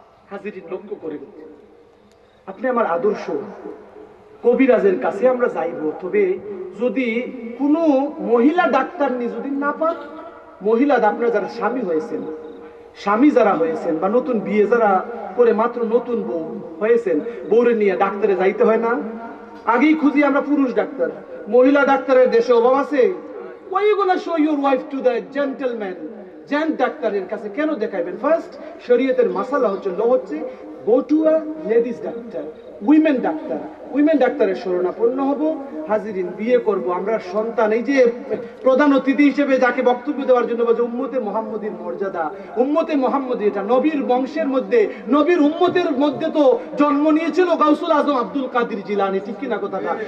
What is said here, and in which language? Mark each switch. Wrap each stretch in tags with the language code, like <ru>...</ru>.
<bn>হাজিরিন লক্ষ্য করে, আপনি আমার আদর্শ কবিরাজের কাছে আমরা যাইব, তবে যদি কোনো মহিলা ডাক্তার যদি না পান, মহিলা আপনারা যারা স্বামী হয়েছেন, স্বামী যারা হয়েছেন বা নতুন বিয়ে যারা করে মাত্র নতুন বউ হয়েছেন, বউরে নিয়ে ডাক্তারে যাইতে হয় না? আগেই খুঁজি আমরা পুরুষ ডাক্তার, মহিলা ডাক্তারের দেশে অভাব আছে।</bn> <en>Why you gonna show your wife to the gentleman?</en> <bn>Gent ডাক্তারের কাছে কেন দেখাইবেন? ফার্স্ট শরীয়তের মাসালা হচ্ছে, ল হচ্ছে,</bn> <en>go to a ladies doctor, women doctor,</en> <bn>women ডাক্তারের শরণাপন্ন হব। হাজিরিন বিয়ে করব, আমরা সন্তান, এই যে প্রধান অতিথি হিসেবে যাকে বক্তব্য দেওয়ার জন্য বলছে, উম্মতে মুহাম্মদীর মর্যাদা, উম্মতে মুহাম্মদী, এটা নবীর বংশের মধ্যে, নবীর উম্মতের মধ্যে তো জন্ম নিয়েছিল গাউসুল আজম আব্দুল কাদের জিলানী। ঠিক কিনা কথাটা?</bn>